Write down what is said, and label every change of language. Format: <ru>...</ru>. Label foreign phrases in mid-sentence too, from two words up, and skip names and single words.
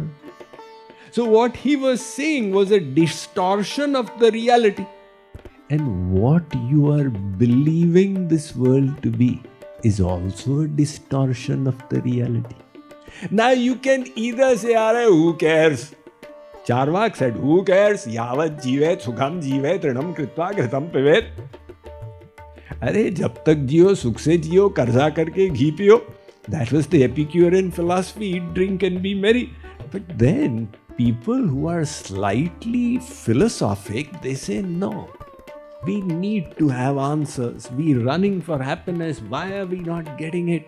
<en>So what he was seeing was a distortion of the reality. And what you are believing this world to be is also a distortion of the reality. Now you can either say, who cares? Charvak said, who cares?</en> <sa>यावत् जीवेत्, सुखं जीवेत्, तृणं कृत्वा, घृतं पिबेत्.</sa> <hi>जब तक जियो, सुख से जियो, कर्ज़ा करके घी पियो.</hi> <en>That was the Epicurean philosophy, eat, drink and be merry. But then people who are slightly philosophic, they say, no, we need to have answers. We're running for happiness. Why are we not getting it?</en>